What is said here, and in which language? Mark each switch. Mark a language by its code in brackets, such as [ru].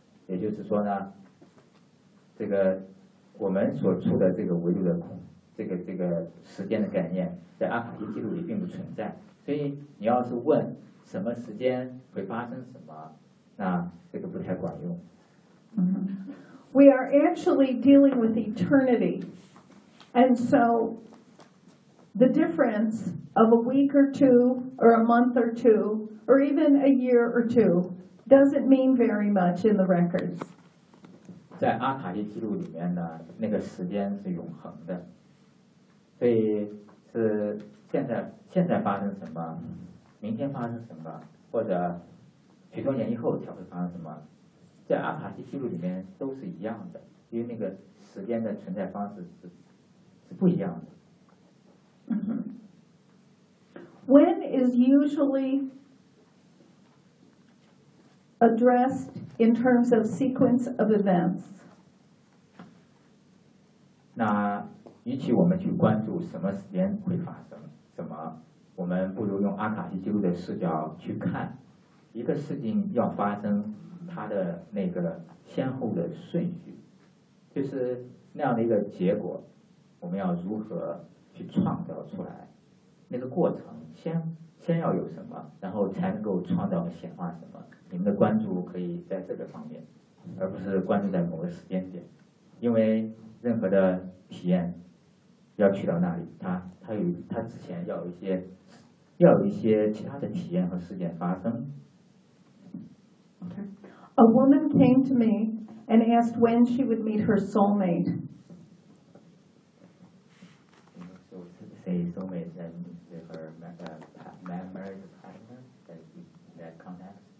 [zh] 也就是说呢，这个我们所处的这个维度的空，这个时间的概念，在阿卡西记录里并不存在。所以你要是问什么时间会发生什么，那这个不太管用。 Mm-hmm. [en] We are actually dealing with eternity, and so the difference of a week or two, or a month or two, or even a year or two, doesn't mean very much in the records. [zh] 在阿卡西记录里面呢，那个时间是永恒的，所以是。现在发生什么，明天发生什么，或者许多年以后才会发生什么，在阿卡西记录里面都是一样的，因为那个时间的存在方式 是不一样的。 Mm-hmm. [en] When is usually addressed in terms of sequence of events? [zh] 那与其我们去关注什么时间会发生什么，我们不如用阿卡西记录的视角去看一个事情要发生它的那个先后的顺序，就是那样的一个结果，我们要如何去创造出来那个过程，先要有什么，然后才能够创造显化什么。你们的关注可以在这个方面，而不是关注在某个时间点，因为任何的体验要去到那里，他之前要有一些其他的体验和事件发生。 [en] Okay. A woman came to me and asked when she would meet her soulmate. Say soulmate that means her marriage partner that contact.